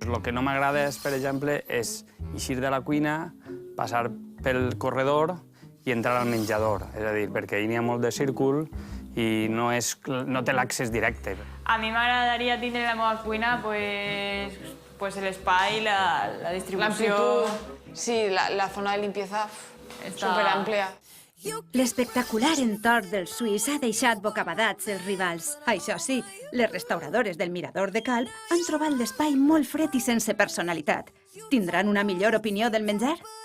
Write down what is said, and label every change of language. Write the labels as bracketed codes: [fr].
[ca] El que no m'agrada, per exemple, és eixir de la cuina, passar pel corredor i entrar al menjador. És a dir, perquè hi ha molt de círcul i no té l'accés directe. A mi m'agradaria tindre a la meva cuina pues l'espai, la distribució... [es] Sí, la zona de limpieza superamplia. [ca] L'espectacular entorn del suís ha deixat bocabadats els rivals. Això sí, les restauradores del Mirador de Calp han trobat l'espai molt fred i sense personalitat. Tindran una millor opinió del menjar?